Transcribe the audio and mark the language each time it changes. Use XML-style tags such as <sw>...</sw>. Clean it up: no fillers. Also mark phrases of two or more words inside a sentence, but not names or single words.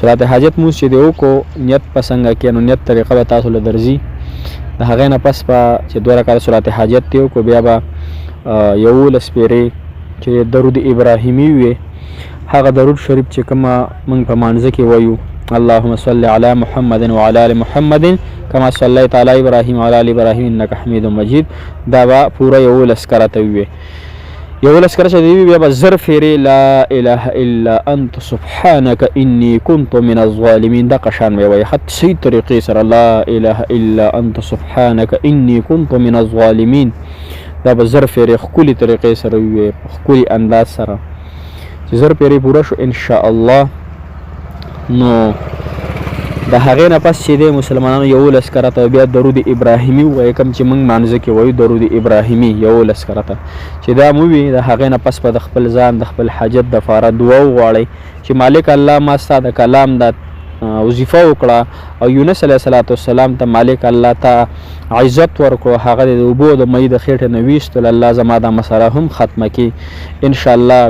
<ps>صلات حاجت مونږ چې دی وکړو نیت په څنګه کې نو نیت طریقه به تاسو له درځي. د هغې نه پس به چې 2 رکعاته صلات حاجت دی وکړو بیا به 11 پیرې چې درود ابراهیمي وي هغه درود شریف چې کومه مونږ په مانځه کې وایو</ps> <ar>اللهم صل علی محمد وعلى ال محمد كما صليت على ابراهيم وعلى ال ابراهيم انك حميد مجيد</ar> <ps>دا به پورا 11 کرته وي 11 کرته دی بیا به زر فیری</ps> <ar>لا اله الا انت سبحانك اني كنت من الظالمين</ar> <ps>دا قشان وي وي حتی صحیح طریقې سره</ps> <ar>لا اله الا انت سبحانك اني كنت من الظالمين</ar> <ps>دا به زر فیری خولي طریقې سره وي خولي انداز سره چې زر پیری پورا شو</ps> <ar>ان شاء الله.</ar> <ps>نو د هغې نه پس چې دی مسلمانانو 11 کرته بیا درود ابراهیمي ووایي کوم چې موږ مانځه کې وایو درود ابراهیمي 11 کرته چې دا مو وي د هغې نه پس به د خپل ځان د خپل حاجت دپاره دعا وغواړئ چې مالک الله ما ستا د کلام دا وظیفه وکړه او یونس</ps> <ar>علیه السلام</ar> <ps>ته مالک الله ته عزت ورکړو هغه د اوبو د مۍ د خېټې نه ویستل الله زما دا مسله هم ختمه کړي انشاءالله.</ps>